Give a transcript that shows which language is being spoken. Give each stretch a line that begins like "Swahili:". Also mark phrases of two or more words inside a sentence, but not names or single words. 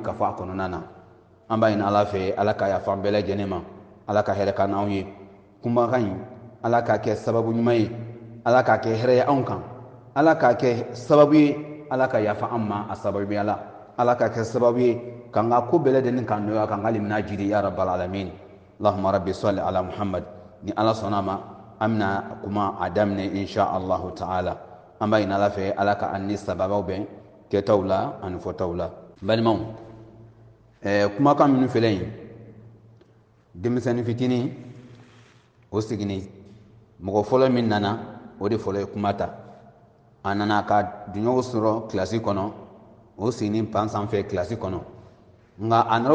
Bambara: ka fɔ a kɔnɔna na an b'a ɲini Ala fɛ Ala ka yafa an bɛɛ lajɛlen ma Ala ka hɛrɛ ka n'anw ye kumakan in Ala k'a kɛ sababu ɲuman ye Ala k'a kɛ hɛrɛ ye anw kan Ala k'a kɛ sababu ye Ala ka yafa an ma a sababuya la Ala ka kɛ sababu ye k'an ka ko bɛɛ lajɛlen kan nɔgɔya k'an ka limina jidi
Arabic: يا رب العالمين اللهم رب صل على محمد
Bambara: ni Ala sɔnna ma an bɛna kuma a daminɛ
Arabic: إن شاء الله تعالى
Bambara: an b'a ɲini Ala fɛ Ala ka an ni sababaw bɛn kɛtaw la ani fɔtaw la balimaw kumakan minnu filɛ yen denmisɛnnin fitinin o seginni mɔgɔ fɔlɔ min nana o de fɔlɔ ye kuma ta a nana ka duɲɔgɔn sɔrɔ kilasi kɔnɔ o sigini pan sanfɛ kilasi kɔnɔ nka a nana o